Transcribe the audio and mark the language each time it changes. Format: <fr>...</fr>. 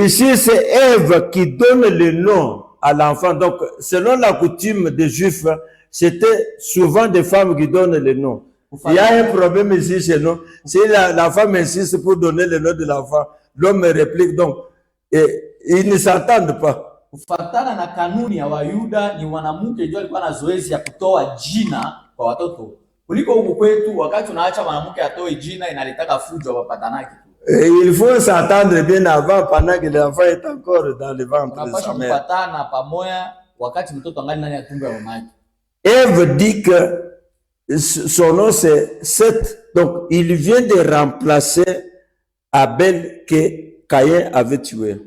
<fr>Ici, c'est Ève qui donne le nom à l'enfant. Donc, selon la coutume des Juifs, c'était souvent des femmes qui donnent le nom. Il y a un problème ici chez nous. Si la femme insiste pour donner le nom de l'enfant, l'homme réplique donc. Et ils ne s'entendent pas.</fr> <sw>Kufuatana na kanuni ya Wayuda, ni mwanamke ndio alikuwa na zoezi ya kutoa jina kwa watoto. Kuliko huku kwetu, wakati unaacha mwanamke atoe jina inalitaka fujo wapatanaki tu.</sw> <fr>Il faut s'entendre bien avant, pendant que l'enfant est encore dans le ventre de sa mère.</fr> <sw>Kupatana pamoja wakati mtoto angali ndani ya tumbo ya mama yake.</sw> <fr>Ève dit que son nom c'est Seth. Donc, il vient de remplacer Abel que Caïn avait tué.</fr>